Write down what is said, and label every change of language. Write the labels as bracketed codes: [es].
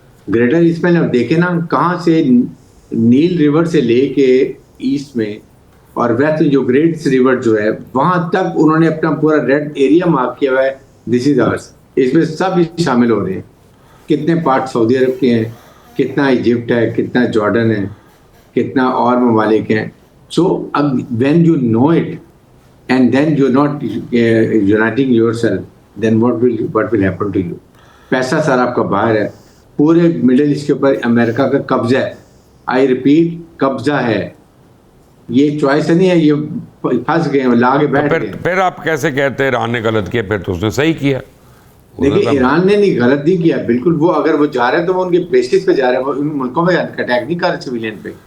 [hi] Greater east में आप देखें ना, कहाँ से नील रिवर से लेके ईस्ट में और वेस्ट में जो ग्रेट रिवर जो है, वहां तक उन्होंने अपना पूरा रेड एरिया मार्क किया हुआ है, [en] This is hours. [hi] इसमें सब शामिल हो रहे हैं। कितने पार्ट सऊदी अरब के हैं, कितना इजिप्ट है, कितना जॉर्डन है, कितना और ममालिक हैं। [en] So when you know it and then you're not uniting yourself, then what will happen to you? [hi] पैसा सारा आपका बाहर है, पूरे मिडिल ईस्ट के ऊपर अमेरिका का कब्जा है। [en] I repeat, [hi] कब्जा है, ये चॉइस नहीं है, ये फंस गए, लाके बैठ गए। फिर आप कैसे कहते हैं ईरान ने गलत किया? फिर तो उसने सही किया। देखिए, ईरान ने नहीं गलत नहीं किया, बिल्कुल। वो अगर वो जा रहे हैं तो वो उनके बेसिस पे जा रहे हैं, वो उन मुल्कों में अटैक नहीं कर रहे सिविलियन पे।